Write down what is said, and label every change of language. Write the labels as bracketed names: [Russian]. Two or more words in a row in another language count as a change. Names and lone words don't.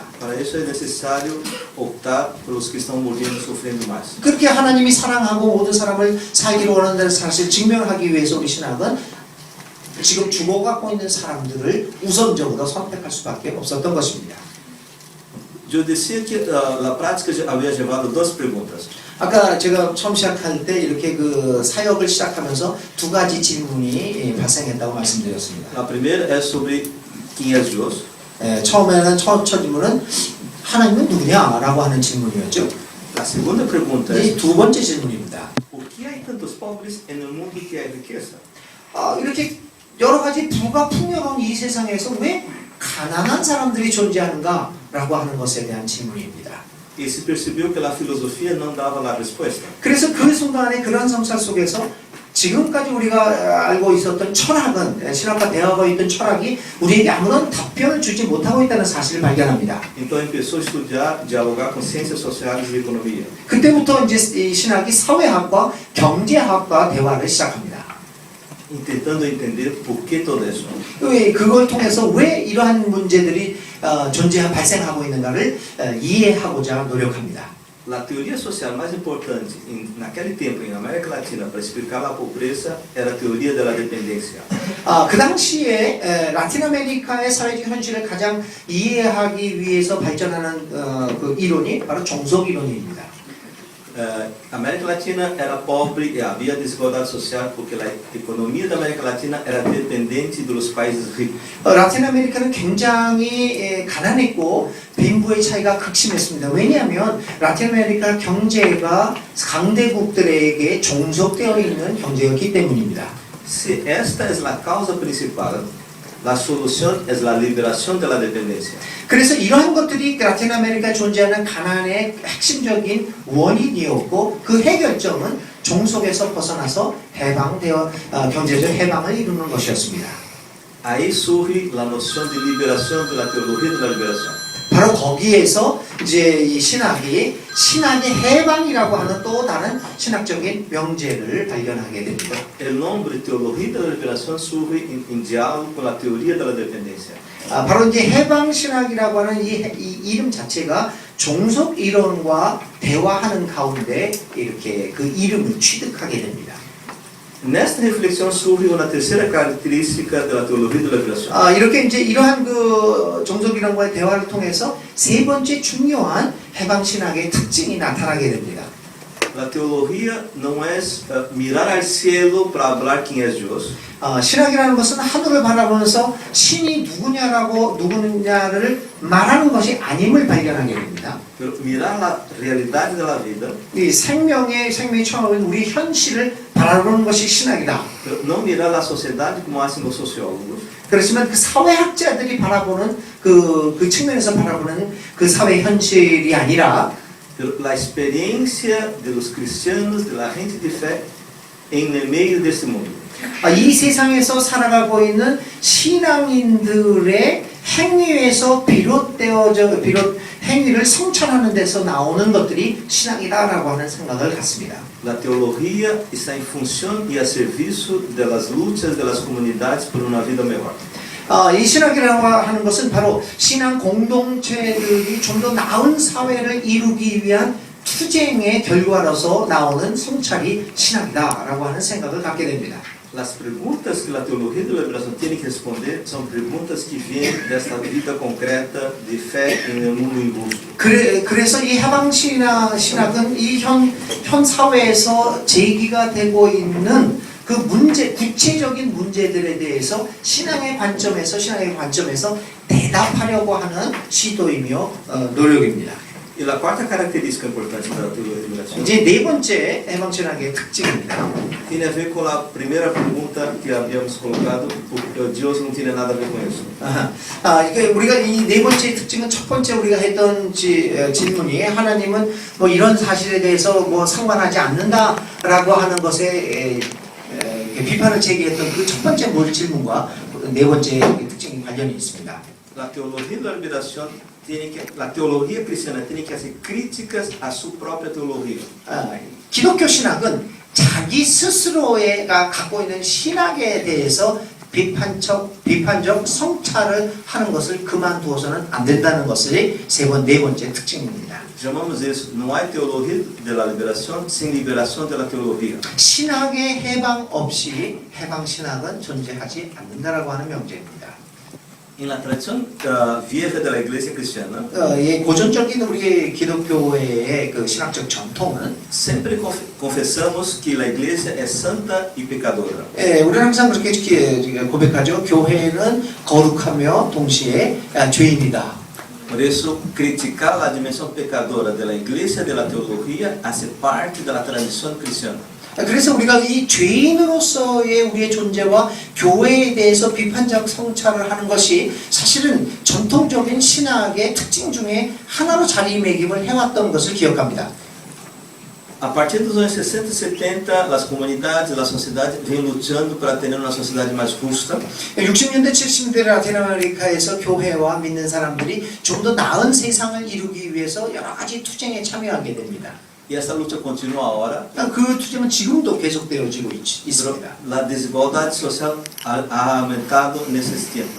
[Portuguese] para isso é necessário optar pelos que estão morrendo e sofrendo mais. [Korean] 그렇게 하나님이 사랑하고 모든 사람을 살기를 원한다는 사실을 증명하기 위해서 우리 신학은 지금 죽어가고 있는 사람들을 우선적으로 선택할 수밖에 없었던 것입니다. [Portuguese] Eu dizia que a prática havia levado duas perguntas. [Korean] 아까 제가 처음 시작할 때 이렇게 그 사역을 시작하면서 두 가지 질문이 발생했다고 말씀드렸습니다. [Portuguese] A primeira é sobre quem é Deus. [Korean] 처음에는 첫 질문은 하나님은 누구냐라고 하는 질문이었죠. [Portuguese] A segunda pergunta é [Korean] 이 두 번째 질문입니다. [Portuguese] por que há tantos pobres no mundo que há riqueza? [Korean] 이렇게 여러 가지 부가 풍요로운 이 세상에서 왜 가난한 사람들이 존재하는가라고 하는 것에 대한 질문입니다. [Portuguese] E se percebeu que a filosofia não dava a resposta. [Korean] 그래서 그 순간에 그런 성찰 속에서 지금까지 우리가 알고 있었던 철학은 신학과 대화가 있던 철학이 우리에게 아무런 답변을 주지 못하고 있다는 사실을 발견합니다. [Portuguese] Então começou a estudar, dialogar com ciências sociais e economia. [Korean] 그때부터 이제 이 신학이 사회학과 경제학과 대화를 시작합니다. [Portuguese] Tentando entender por que todo isso. [Korean] 그걸 통해서 왜 이러한 문제들이 발생하고 있는가를 이해하고자 노력합니다. [Portuguese] A teoria social mais importante naquele tempo em América Latina para explicar a pobreza era a teoria da dependência. [Korean] 그 당시에 라틴 아메리카의 사회적 현실을 가장 이해하기 위해서 발전하는 그 이론이 바로 종속 이론입니다. [Portuguese] A América Latina era pobre e havia desigualdade social porque a economia da América Latina era dependente dos países ricos. [Korean] 라틴 아메리카는 굉장히 가난했고 빈부의 차이가 극심했습니다. 왜냐하면 라틴 아메리카 경제가 강대국들에게 종속되어 있는 경제였기 때문입니다. [Portuguese] Se esta é a causa principal, a solução é a liberação da dependência. [Korean] 그래서 이러한 것들이 라틴 아메리카에 존재하는 가난의 핵심적인 원인이었고 그 해결점은 종속에서 벗어나서 경제적 해방을 이루는 것이었습니다. [Portuguese] Aí surge a noção de liberação da teologia da liberação. [Korean] 바로 거기에서 이제 이 신학이 신학의 해방이라고 하는 또 다른 신학적인 명제를 발견하게 됩니다. [Portuguese] O nome teologia da liberação surge em diálogo com a teoria da dependência. [Korean] 바로 이제 해방 신학이라고 하는 이 이름 자체가 종속 이론과 대화하는 가운데 이렇게 그 이름을 취득하게 됩니다. [Portuguese] Nesta reflexão surge uma terceira característica da teologia da liberação. [Korean] 이렇게 이제 이러한 그 종속 이론과의 대화를 통해서 세 번째 중요한 해방 신학의 특징이 나타나게 됩니다. [Portuguese] A teologia não é mirar ao cielo para falar quem é Deus. [Korean] 신학이라는 것은 하늘을 바라보면서 신이 누구냐를 말하는 것이 아님을 발견하게 됩니다. [Portuguese] Mirar a realidade da vida. [Korean] 이 생명의 처음은 우리 현실을 바라보는 것이 신학이다. [Portuguese] Não mirar a sociedade como hacen os sociólogos. [Korean] 그렇지만 그 사회학자들이 바라보는 그 측면에서 바라보는 그 사회 현실이 아니라 [Portuguese] A experiência dos cristianos, da gente de fé, em meio deste mundo. [Korean] 이 세상에서 살아가고 있는 신앙인들의 행위에서 비롯 행위를 성찰하는 데서 나오는 것들이 신학이다라고 하는 생각을 갖습니다. [Portuguese] A teologia está em função e a serviço das lutas das comunidades por uma vida melhor. [Korean] 이 신학이라고 하는 것은 바로 신앙 공동체들이 좀 더 나은 사회를 이루기 위한 투쟁의 결과로서 나오는 성찰이 신학이다라고 하는 생각을 갖게 됩니다. [Portuguese] As perguntas que a teologia da liberação tem que responder são perguntas que vêm desta vida concreta de fé no mundo injusto. [Korean] 그래서 이 해방 신학은 이 현 사회에서 제기가 되고 있는 그 구체적인 문제들에 대해서 신앙의 관점에서 대답하려고 하는 시도이며 노력입니다. [Portuguese] E a quarta característica importante da teologia da liberação [Korean] 이제 네 번째 해방 신학의 특징입니다. [Portuguese] tem a ver com a primeira pergunta que havíamos colocado, porque Deus não tinha nada a ver com isso. [Korean] 이게 우리가 이 네 번째 특징은 첫 번째 우리가 했던 질문이 하나님은 뭐 이런 사실에 대해서 뭐 상관하지 않는다라고 하는 것에 비판을 제기했던 그 첫 번째 질문과 네 번째 특징이 관련이 있습니다. [Spanish] la teología de la liberación la teología cristiana tiene que hacer críticas a su propia teología. [Korean] 기독교 신학은 자기 스스로가 갖고 있는 신학에 대해서 비판적 성찰을 하는 것을 그만두어서는 안 된다는 것이 네 번째 특징입니다. [Portuguese] Chamamos isso, não há teologia [Spanish] de la liberación sin liberación de la teología. [Korean] 신학의 해방 없이 해방 신학은 존재하지 않는다라고 하는 명제입니다. [Spanish] En la tradición vieja de la iglesia cristiana, [Korean] 예, 고전적인 우리 기독교의 그 신학적 전통은 [Spanish] sempre confessamos que la iglesia es santa y pecadora. [Korean] 예, 우리는 항상 그렇게 고백하죠. 교회는 거룩하며 동시에 죄인이다. [Spanish] Por eso, criticar la dimensión pecadora de la iglesia de la teología hace parte de la tradición cristiana. [Korean] 그래서 우리가 이 죄인으로서의 우리의 존재와 교회에 대해서 비판적 성찰을 하는 것이 사실은 전통적인 신학의 특징 중에 하나로 자리매김을 해왔던 것을 기억합니다. [Portuguese] A partir dos anos 60 e 70, as comunidades, a sociedade vêm lutando para ter uma sociedade mais justa. [Korean] 60년대, 70년대 라틴 아메리카에서 교회와 믿는 사람들이 좀 더 나은 세상을 이루기 위해서 여러 가지 투쟁에 참여하게 됩니다. [Portuguese] E essa luta continua agora. [Korean] 그 투쟁은 지금도 계속되어지고 있습니다. [Portuguese] A desigualdade social ha aumentado nesses tempos.